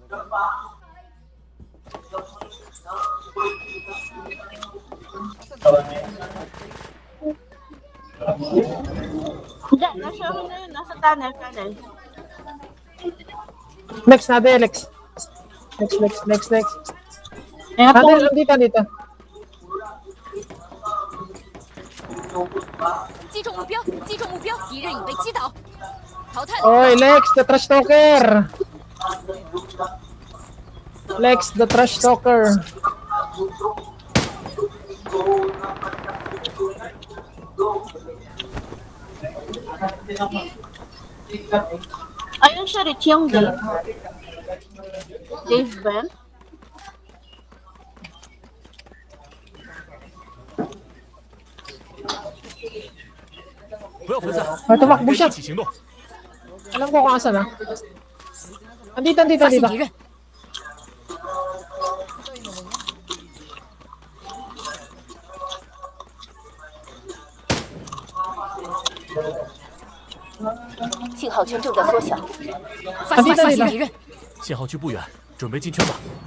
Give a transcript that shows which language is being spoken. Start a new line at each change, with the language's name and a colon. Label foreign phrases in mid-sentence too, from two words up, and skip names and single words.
Filipino: Hindi, nasa ano na yun, nasa tunnel.
English: Next, nade, Alex. Next.
Filipino: Kaya po, Nade, dito.
Chinese: 击中目标，敌人已被击倒，淘汰了。
English: Oy, Lex, the trash talker. Lex, the trash talker.
Filipino: ayun siya, Rich, yung Dave. Dave Ben. Ay, tumakbo siya. Alam ko kung asan, ha? Andito.
Chinese: 发现敌人，信号圈正在缩小，发现敌人，信号区不远，准备进圈吧。